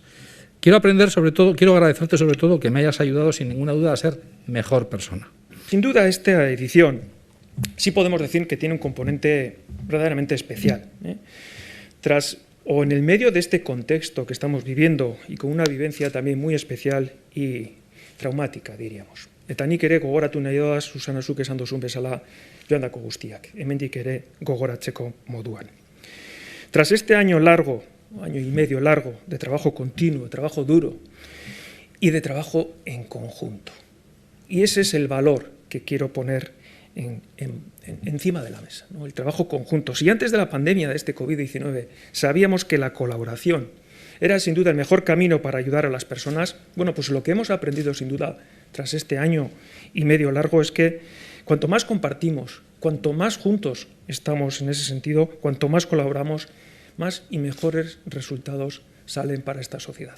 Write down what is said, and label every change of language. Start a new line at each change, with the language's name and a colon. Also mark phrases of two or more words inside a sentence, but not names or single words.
Spanish: Quiero agradecerte sobre todo que me hayas ayudado sin ninguna duda a ser mejor persona. Sin duda, esta edición sí podemos decir que tiene un componente verdaderamente especial. En el medio de este contexto que estamos viviendo y con una vivencia también muy especial y traumática, diríamos.
Basque: Eta nik ere gogoratu nahi doaz, Susana, zuk esan duzun bezala, joandako guztiak. Hemendik ere gogoratzeko moduan.
Spanish: Tras este año y medio largo de trabajo continuo, de trabajo duro y de trabajo en conjunto. Y ese es el valor que quiero poner encima de la mesa, ¿no? El trabajo conjunto. Si antes de la pandemia de este COVID-19 sabíamos que la colaboración era sin duda el mejor camino para ayudar a las personas, bueno, pues lo que hemos aprendido sin duda tras este año y medio largo es que cuanto más compartimos Cuanto más juntos estamos en ese sentido, cuanto más colaboramos, más y mejores resultados salen para esta sociedad.